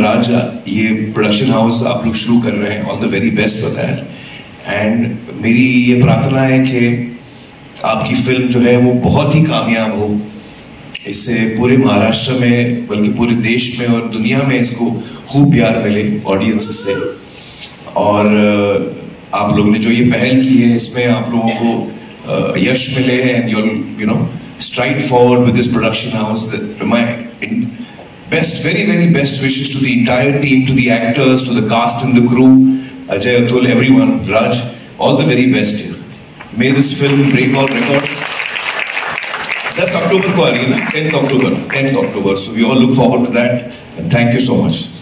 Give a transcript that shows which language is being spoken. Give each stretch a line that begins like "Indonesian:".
Hindi: राजा, ये production house आप लोग शुरू कर रहे हैं,
English: All the very best for that.
Hindi: And मेरी ये प्रार्थना है कि आपकी फिल्म जो है वो बहुत ही कामयाब हो, इससे पूरे महाराष्ट्र में बल्कि पूरे देश में और दुनिया में इसको खूब प्यार मिले ऑडियंस से. और आप लोगों ने जो ये पहल की है इसमें आप लोगों को यश मिले,
English: And you know stride forward with this production house. My best, very very best wishes to the entire team, to the actors, to the cast and the crew, Ajay, Atul, everyone, Raj, all the very best here. May this film break all records.
Hindi: 10th October ko aa rahi hai na,
English: 10th October, so we all look forward to that, and thank you so much.